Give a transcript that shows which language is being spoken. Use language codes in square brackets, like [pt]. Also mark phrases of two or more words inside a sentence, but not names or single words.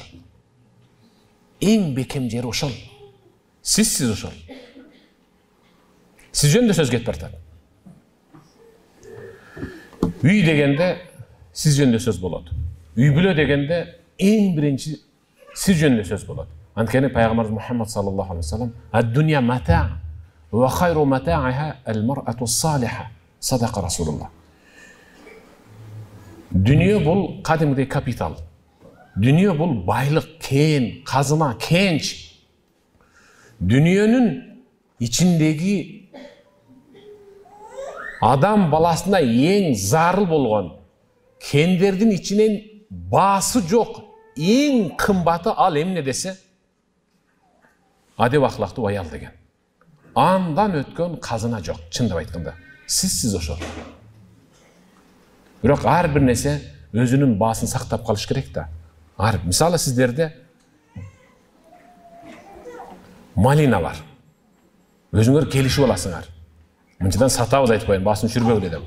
[ky] Эң бекем жери ошол. Сиз ошол. Сиз жөнүндө сөз кетип бартат. Үй дегенде сиз жөнүндө сөз болот. Үй бүлө дегенде эң биринчи сиз жөнүндө сөз болот. Анткени пайгамбарыбыз Мухаммад [ar] صلى الله عليه وسلم الدنيا متاع وخير متاعها المرأة الصالحة. صدق رسول الله. [ky] Дүйнө бул кадимде капитал. Дүйнө бул байлык, кен, казына, кенч. Дүйнөнүн ичиндеги адам баласына эң зарыл болгон кендеринин ичинен баасы жок, эң кымбаты ал эмне десе адеп ахлактуу аял деген. Андан өткөн казына жок, чындап айтканда. Сиз ошол. Бирок ар бир нерсе өзүнүн баасын сактап калыш керек да. Мисалы сиздерде малина бар. Өзүңөр келишип аласыңар. Мынчадан сатабыз айтып коеюн, баасын түшүрбөгүлө деп.